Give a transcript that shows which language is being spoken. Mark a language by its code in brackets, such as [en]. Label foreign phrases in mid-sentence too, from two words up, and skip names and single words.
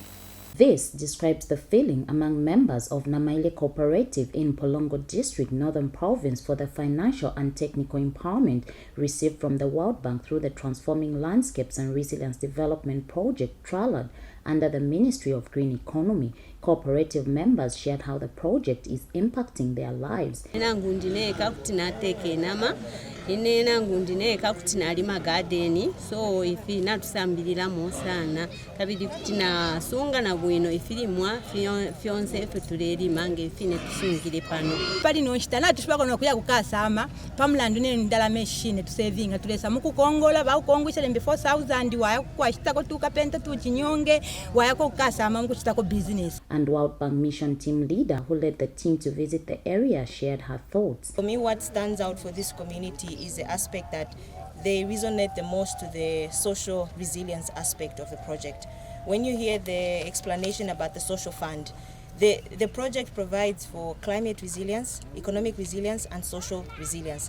[en] This describes the feeling among members of Namaile Cooperative in Mpulungu District, Northern Province, for the financial and technical empowerment received from the World Bank through the Transforming Landscapes and Resilience Development Project, TRALAD, under the Ministry of Green Economy. Cooperative members shared how the project is impacting their lives. [bem] Inena ngundineka kuti nalima garden, so ifi natusambirira musana kabidi kuti na sunga na bwino ifirimwa fionse efe tuleli mange ifine tusungire pano pali no chitana tushibako no kuya kukasama pamulandu ne ndala machine tu saving tulesa mukukongola ba ukongwisha lembe 4000 waya kwa chitako tukapenta tu chinyonge waya ko kukasama mukuchitako business. [en] And World Bank Mission team leader who led the team to visit the area shared her thoughts. For me, what stands out for this community is the aspect that they resonate the most to the social resilience aspect of the project. When you hear the explanation about the social fund, the project provides for climate resilience, economic resilience, and social resilience.